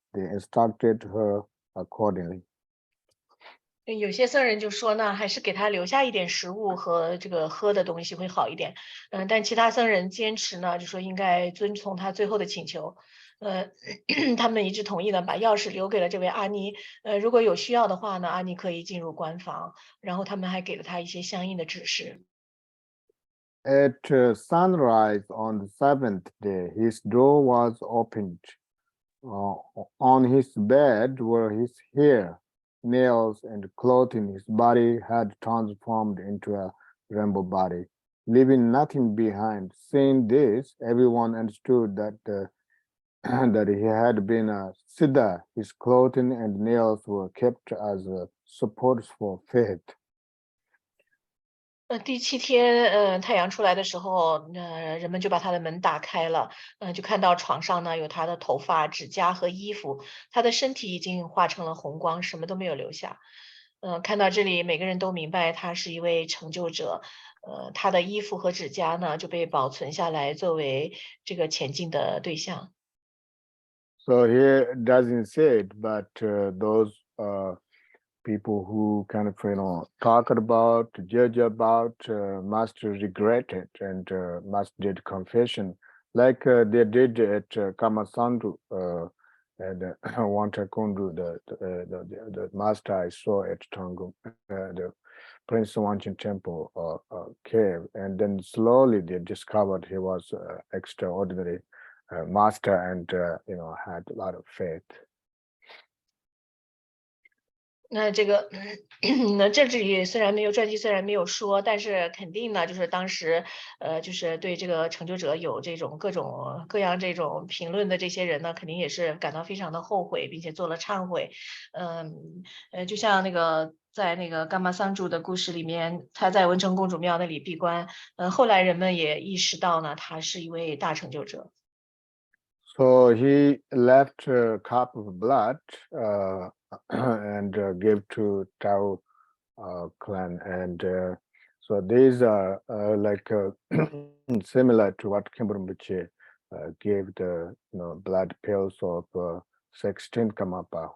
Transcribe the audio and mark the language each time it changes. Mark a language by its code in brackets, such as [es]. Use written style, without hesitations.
[en] They instructed her accordingly. [zh] 有些僧人就说呢，还是给他留下一点食物和这个喝的东西会好一点。但其他僧人坚持呢，就说应该遵从他最后的请求。他们一致同意呢，把钥匙留给了这位阿妮。如果有需要的话呢，阿妮可以进入官房。然后他们还给了他一些相应的指示。 [en] At sunrise on the 7th day, his door was opened. On his bed were his hair, nails, and clothing. His body had transformed into a rainbow body, leaving nothing behind. Seeing this, everyone understood that that he had been a Siddha. His clothing and nails were kept as supports for faith. [zh] 第7天，太阳出来的时候，人们就把他的门打开了，就看到床上呢有他的头发、指甲和衣服，他的身体已经化成了红光，什么都没有留下。看到这里，每个人都明白他是一位成就者。他的衣服和指甲呢就被保存下来，作为这个前进的对象。 [en] So here doesn't say it, but those people who kind of talk about, judge about, must regret it and must did confession, like they did at Kamasandu and Wantakundu, the master I saw at Tongum, the Prince Wanchen Temple cave, and then slowly they discovered he was extraordinary master and had a lot of faith. [zh] 那这个，那这里虽然没有传记，虽然没有说，但是肯定呢，就是当时，就是对这个成就者有这种各种各样这种评论的这些人呢，肯定也是感到非常的后悔，并且做了忏悔。就像那个在那个伽玛桑主的故事里面，他在文成公主庙那里闭关，后来人们也意识到呢，他是一位大成就者。 [en] So he left a cup of blood and gave to Tao clan, and so these are like similar to what Kimburimbuche gave the blood pills of 16 Kamapa.